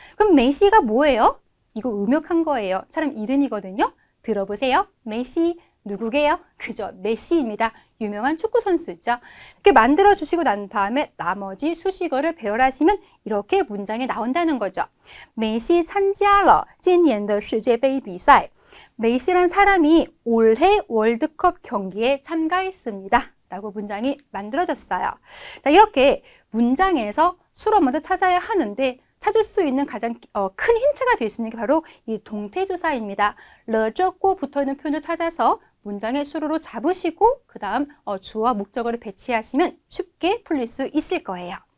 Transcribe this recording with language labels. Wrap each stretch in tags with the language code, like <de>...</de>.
<ko>그럼 메이시가 뭐예요? 이거 음역한 거예요. 사람 이름이거든요. 들어보세요. 메이시 누구게요? 그죠? 메시입니다. 유명한 축구 선수죠. 이렇게 만들어 주시고 난 다음에 나머지 수식어를 배열하시면 이렇게 문장이 나온다는 거죠.</ko> <zh>메시参加了今年的世界杯比赛.</zh> <ko>메시란 사람이 올해 월드컵 경기에 참가했습니다. 라고 문장이 만들어졌어요. 자, 이렇게 문장에서 수로 먼저 찾아야 하는데 찾을 수 있는 가장 큰 힌트가 될 수 있는 게 바로 이 동태조사입니다. 러저고 붙어있는 표현을 찾아서 문장의 수로로 잡으시고 그 다음 주어와 목적어를 배치하시면 쉽게 풀릴 수 있을 거예요.</ko>